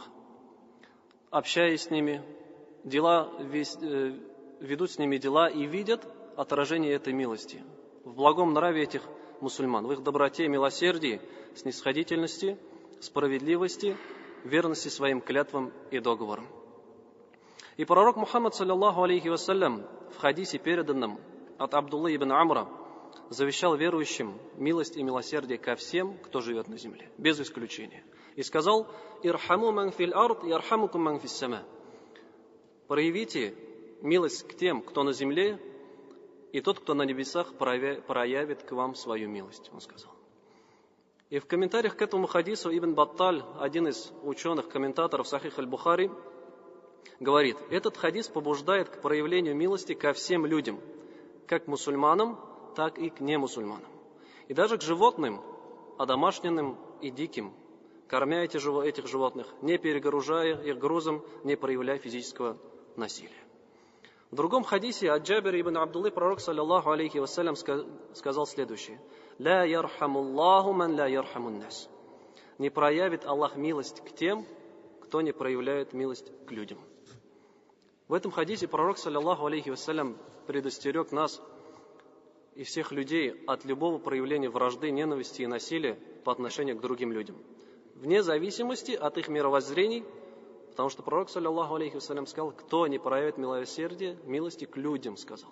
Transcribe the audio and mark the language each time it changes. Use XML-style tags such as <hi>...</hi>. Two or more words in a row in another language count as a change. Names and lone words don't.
<ru>Общаясь с ними, ведут с ними дела и видят отражение этой милости в благом нраве этих мусульман, в их доброте, милосердии, снисходительности, справедливости, верности своим клятвам и договорам. И пророк Мухаммад,</ru> <ar>صلى الله عليه وسلم,</ar> <ru>в хадисе, переданном от Абдуллы ибн Амра, завещал верующим милость и милосердие ко всем, кто живет на земле, без исключения. И сказал:</ru> <ar>«ارحموا من في الأرض يرحمكم من في السماء».</ar> <ru>Проявите милость к тем, кто на земле, и тот, кто на небесах, проявит к вам свою милость, он сказал. И в комментариях к этому хадису Ибн Батталь, один из ученых, комментаторов Сахих аль-Бухари, говорит: этот хадис побуждает к проявлению милости ко всем людям, как мусульманам, так и к немусульманам. И даже к животным, одомашненным и диким, кормя этих животных, не перегружая их грузом, не проявляя физического насилия. В другом хадисе от Джабира ибн Абдуллы пророк,</ru> <ar>صلى الله عليه وسلم,</ar> <ru>сказал следующее:</ru> <ar>«لا يرحم الله من لا يرحم الناس».</ar> <ru>Не проявит Аллах милость к тем, кто не проявляет милость к людям. В этом хадисе пророк,</ru> <ar>صلى الله عليه وسلم,</ar> <ru>предостерег нас и всех людей от любого проявления вражды, ненависти и насилия по отношению к другим людям, вне зависимости от их мировоззрений, потому что пророк,</ru> <ar>صلى الله عليه وسلم,</ar> <ru>сказал: кто не проявит милосердие, милости к людям, сказал.</ru>